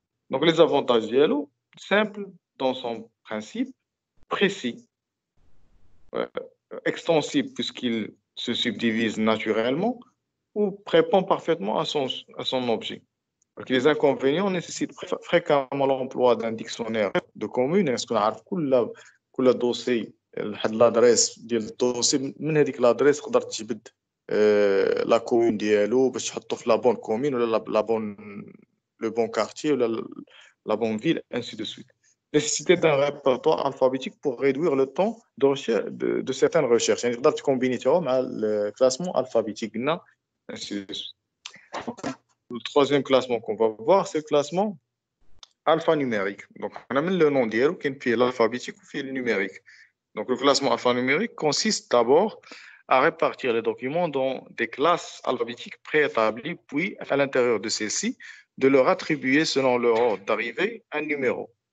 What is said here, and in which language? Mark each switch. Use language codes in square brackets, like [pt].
[fr] Donc les avantages [ar] ديالو [fr] simple dans son principe, précis, extensible puisqu'il se subdivise naturellement ou répond parfaitement à son objet. Donc, les inconvénients nécessitent fréquemment l'emploi d'un dictionnaire de communes. Est-ce qu'on a [ar] كل dossier لحد l'adresse ديال الدوسي من هذيك l'adresse تقدر تجبد لا كومون ديالو باش تحطو في لا بون كومون ولا لا بون لو بون كارتيer ولا [fr] la bonne ville, ainsi de suite. Nécessité d'un répertoire alphabétique pour réduire le temps de recherche de certaines recherches. [ar] يعني تقدر تكومبيني مع الكلاسمون [fr] alphabétique, ainsi de suite. Le troisième classement qu'on va voir, c'est le classement alphanumérique. Donc, on a mis le nom d'hier, qui est l'alphabétique ou le numérique. Donc, le classement alphanumérique consiste d'abord à répartir les documents dans des classes alphabétiques préétablies, puis, à l'intérieur de celles-ci, de leur attribuer, selon leur ordre d'arrivée, un numéro.